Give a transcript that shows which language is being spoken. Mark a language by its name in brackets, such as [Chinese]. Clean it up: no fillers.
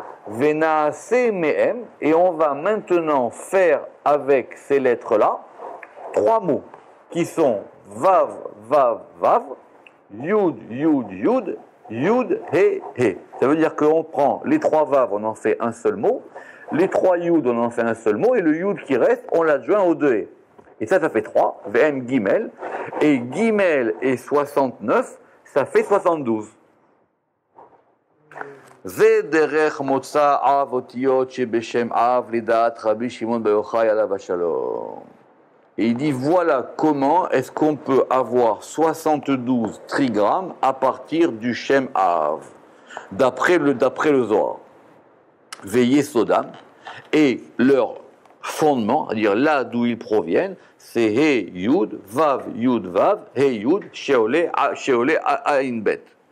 [French] Venaase mehem, et on va maintenant faire avec ces lettres-là 3 mots qui sont vav, vav, vav, yud, yud, yud, yud, he, he. Ça veut dire qu'on prend les 3 vav, on en fait un seul mot, les 3 yud, on en fait un seul mot, et le yud qui reste, on l'adjoint aux 2 he. Et ça fait 3, vm gimel, et gimel et 69, ça fait 72. [Hebrew] זה דרך מוצא אב אותיות שבשם אב לדעת רבי שמעון בר יוחאי עליו השלום. [French] Et il dit voilà comment est-ce qu'on peut avoir 72 trigrammes à partir du Shem Av, d'après le Zohar. Veillez Sodam, et leur fondement, c'est-à-dire là d'où ils proviennent, c'est He Yud, Vav Yud Vav, He Yud, Sheolé Ain Bet.